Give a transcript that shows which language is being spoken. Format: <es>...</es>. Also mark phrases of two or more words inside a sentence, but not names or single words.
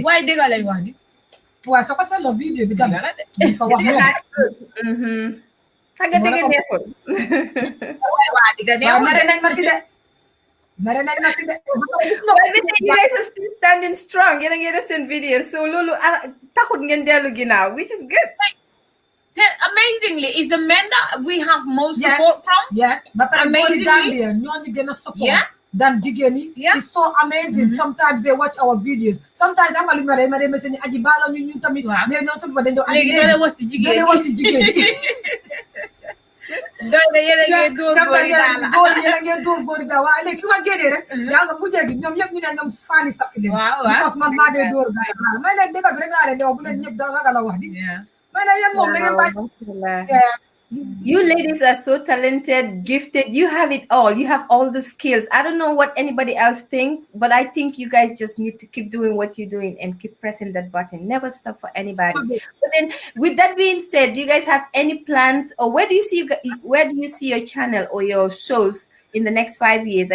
<wo>waaye dëgg lay wax ni waaye soo ko seetloo vidéo bi tam fa wax Tagga dëgg neexul waa dëgg neexul mere nañ ma si de</wo> <en>you guys are still standing strong</en> <wo>yéen a ngi def seen video so loolu taxut ngeen dellu ginnaaw</wo> <en>which is good amazingly is the men that we have most support from</en> <wo>ba pare góori Gambie ñooñu gën a</wo> <en>support than</en> <wo>jigéen yi</wo> <en>it's so amazing sometimes they watch our videos sometimes</en> <wo>am nga li ma dee message ni Agie baalo ñu tamit léegi ñoom sama dañ doon léegi doo leen was si jigéen yéen a ngi dóor góor yi daal yéen a ngi dóor góor yi daal waaye léegi su ma génnee rek yaa nga mujjee gi ñoom ñëpp ñu ne ñoom faani Saffie leen because man maa dee dóor gars yi may ne dëgg bi rek laa leen di wax bu leen ñëpp da ragal a wax di may ne yéen moom da ngeen bàyyi</wo> <en>You ladies are so talented, gifted. You have it all. You have all the skills. I don't know what anybody else thinks, but I think you guys just need to keep doing what you're doing and keep pressing that button. Never stop for anybody. But then, with that being said, do you guys have any plans, or where do you see your channel or your shows in the next 5 years?</en>